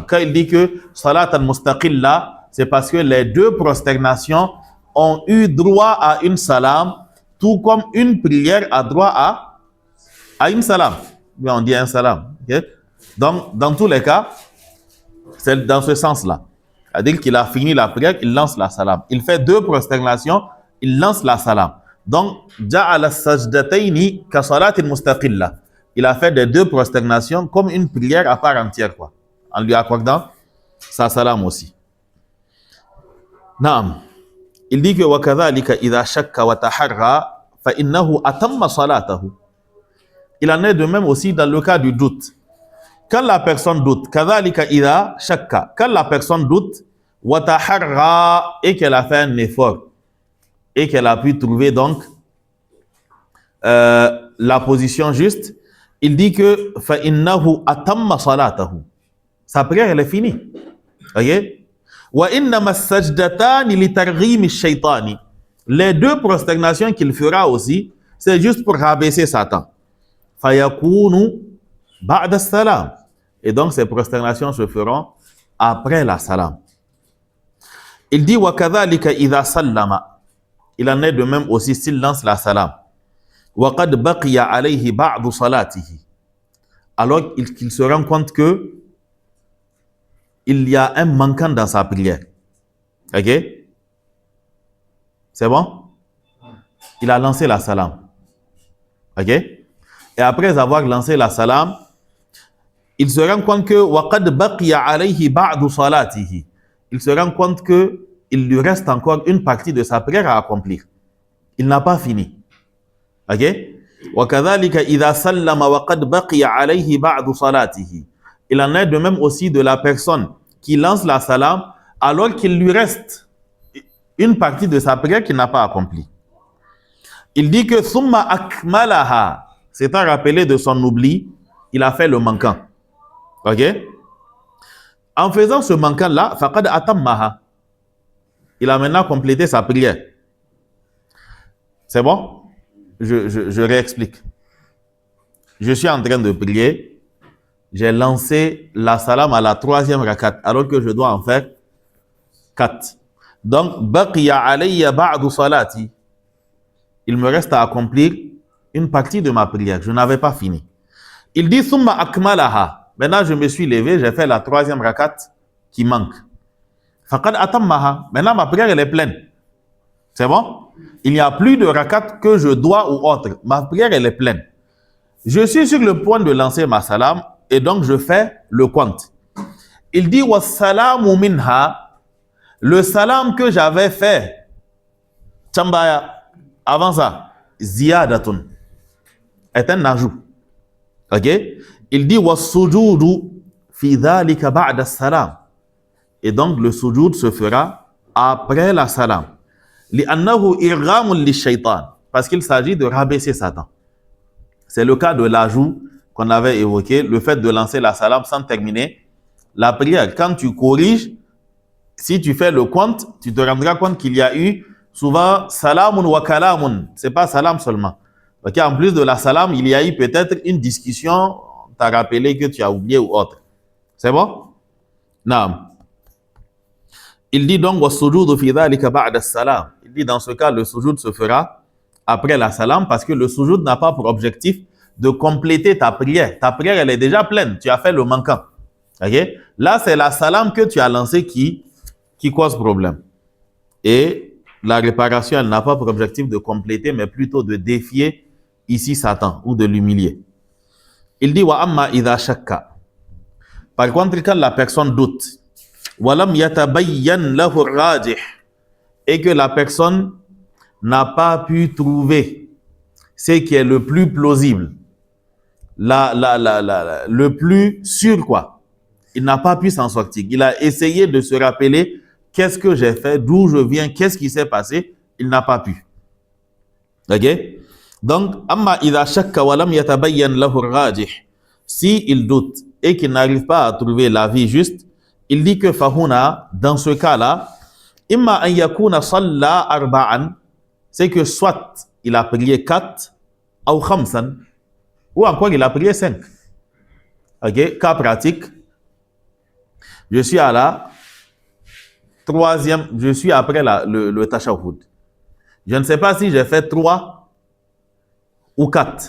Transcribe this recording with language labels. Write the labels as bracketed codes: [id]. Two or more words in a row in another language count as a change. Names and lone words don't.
[fr] Quand il dit que [ar] صلاةً مستقلة, [fr] c'est parce que les deux prosternations ont eu droit à une salam, tout comme une prière a droit à une salam. Mais on dit un salam. Okay? Donc, dans tous les cas, c'est dans ce sens-là. C'est-à-dire qu'il a fini la prière, il lance la salam. Il fait deux prosternations, il lance la salam. Donc, [ar] جعل سجدتين كصلاةٍ مستقلة. [fr] Il a fait des deux prosternations comme une prière à part entière, quoi, en lui accordant sa salam aussi. [ar] Naam. [fr] Il dit que [ar] وكذلك إذا شك وتحرى فإنه أتم صلاته. [fr] Il en est de même aussi dans le cas du doute. Quand la personne doute, [ar] كذلك إذا شك, [fr] quand la personne doute, [ar] وتحرى, [fr] et qu'elle a fait un effort et qu'elle a pu trouver donc la position juste, il dit que [ar] فإنه أتم صلاته. [fr] Sa prière elle est finie. OK? [ar] وإنما السجدتان لترغيم الشيطان. [fr] Les deux prosternations qu'il fera aussi, c'est juste pour rabaisser Satan. [ar] فيكون بعد السلام. [fr] Et donc ces prosternations se feront après la salam. Il dit [ar] وكذلك إذا سلم. [fr] Il en est de même aussi s'il lance la salam. [ar] وقد بقي عليه بعد صلاته. [fr] Alors qu'il se rend compte que il y a un manquant dans sa prière. Ok? C'est bon? Il a lancé la salam. Ok? Et après avoir lancé la salam, il se rend compte que [ar] وَقَدْ بَقِيَ عَلَيْهِ بَعْدُ صَلَاتِهِ. [fr] Il se rend compte que il lui reste encore une partie de sa prière à accomplir. Il n'a pas fini. Ok? [ar] وَكَذَلِكَ إِذَا سَلَّمَ وَقَدْ بَقِيَ عَلَيْهِ بَعْدُ صَلَاتِهِ. [fr] Il en est de même aussi de la personne qui lance la salam alors qu'il lui reste une partie de sa prière qu'il n'a pas accomplie. Il dit que [ar] ثم أكملها, [fr] s'étant rappelé de son oubli, il a fait le manquant. Ok? En faisant ce manquant-là, [ar] فقد أتمها. [fr] Il a maintenant complété sa prière. C'est bon? Je réexplique. Je suis en train de prier. J'ai lancé la salam à la 3e rakat, alors que je dois en faire 4. Donc, [ar] بقي علي بعد صلاتي. [fr] Il me reste à accomplir une partie de ma prière. Je n'avais pas fini. Il dit [ar] ثم أكملها. [fr] Maintenant, je me suis levé, j'ai fait la 3e rakat qui manque. [ar] فقد أتمها. [fr] Maintenant, ma prière, elle est pleine. C'est bon? Il n'y a plus de rakat que je dois ou autre. Ma prière, elle est pleine. Je suis sur le point de lancer ma salam. Et donc, je fais le compte. Il dit, [ar] والسلام منها, [fr] le salam que j'avais fait, Chambaya, avant ça, ziyadatun, est un ajout. Ok? Il dit, [ar] والسجود في ذلك بعد السلام. [fr] Et donc, le sujoud se fera après la salam. [ar] لأنه إرغام للشيطان. [fr] Parce qu'il s'agit de rabaisser Satan. C'est le cas de l'ajout qu'on avait évoqué, le fait de lancer la salam sans terminer la prière. Quand tu corriges, si tu fais le compte, tu te rendras compte qu'il y a eu souvent [ar] سلامٌ وكلامٌ. [fr] C'est pas salam seulement. Ok, en plus de la salam, il y a eu peut-être une discussion, t'as rappelé que tu as oublié ou autre. C'est bon? [ar] Naam. [fr] Il dit donc [ar] والسجود في ذلك بعد السلام. [fr] Il dit dans ce cas, le sujoud se fera après la salam parce que le sujoud n'a pas pour objectif de compléter ta prière. Ta prière, elle est déjà pleine. Tu as fait le manquant. Ok? Là, c'est la salam que tu as lancée qui cause problème. Et la réparation, elle n'a pas pour objectif de compléter, mais plutôt de défier ici Satan ou de l'humilier. Il dit [ar] وأما إذا شك. [fr] Par contre, quand la personne doute, [ar] ولم يتبين له راجح, [fr] et que la personne n'a pas pu trouver ce qui est le plus plausible, le plus sûr, quoi. Il n'a pas pu s'en sortir. Il a essayé de se rappeler qu'est-ce que j'ai fait, d'où je viens, qu'est-ce qui s'est passé. Il n'a pas pu. Ok? Donc, [ar] أما إذا شك ولم يتبين له راجح, [fr] si il doute et qu'il n'arrive pas à trouver la vie juste, il dit que fahuna, dans ce cas-là, [ar] إما أن يكون صلى أربعًا, [fr] c'est que soit il a prié 4 ou khamsan, ou encore il a prié 5. Ok? Cas pratique. Je suis à la troisième, je suis après le tashahhud. Je ne sais pas si j'ai fait 3 ou 4.